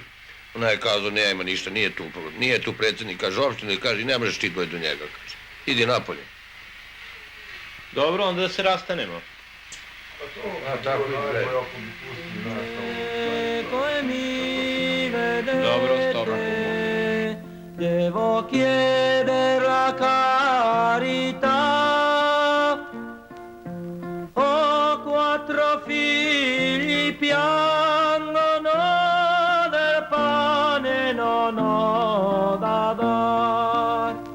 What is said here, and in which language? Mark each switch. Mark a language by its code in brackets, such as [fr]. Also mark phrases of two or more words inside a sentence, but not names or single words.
[sr] Ona je kazao, nema ništa, nije tu predsjednik, kaže opštine, kaže ne možeš ti doći do njega, kaže. Idi napolje. Dobro, onda da se rastanemo. Dobro, stop. [it] Devo chiedere la carità, ho 4 figli piangono del pane non ho da dar.